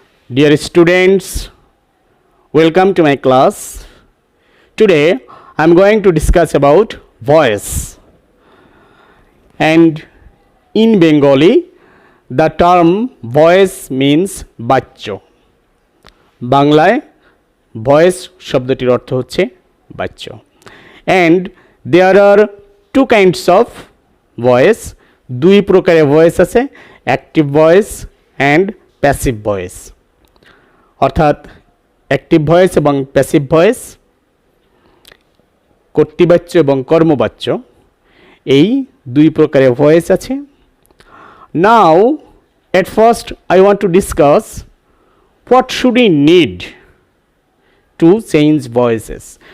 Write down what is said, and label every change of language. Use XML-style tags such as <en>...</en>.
<en>Dear students, welcome to my class. Today I am going to discuss about voice. And in Bengali, the term voice means বাচ্চা।</en> <bn>বাংলায় voice শব্দটির অর্থ হচ্ছে বাচ্চা।</bn> <en>And there are two kinds of voice.</en> <bn>দুই প্রকারের voice আছে,</bn> <en>active voice and passive voice.</en> <bn>অর্থাৎ অ্যাক্টিভ ভয়েস এবং প্যাসিভ ভয়েস, কর্তৃবাচ্য এবং কর্মবাচ্য, এই দুই প্রকারের ভয়েস আছে।</bn> <en>Now at first I want to discuss what should we need to change voices.</en>